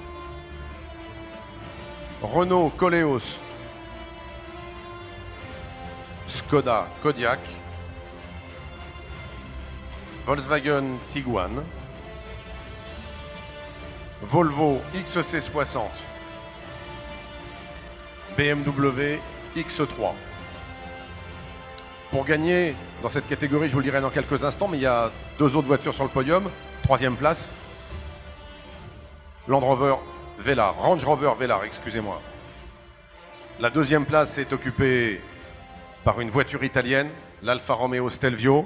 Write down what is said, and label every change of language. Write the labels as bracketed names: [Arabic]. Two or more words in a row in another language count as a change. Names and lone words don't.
[French] Renault Koleos, Skoda Kodiaq, Volkswagen Tiguan, Volvo XC60, BMW X3. Pour gagner dans cette catégorie, je vous le dirai dans quelques instants, mais il y a 2 autres voitures sur le podium. 3e place, Land Rover Velar, Range Rover Velar, excusez-moi. La 2e place est occupée par une voiture italienne, l'Alfa Romeo Stelvio.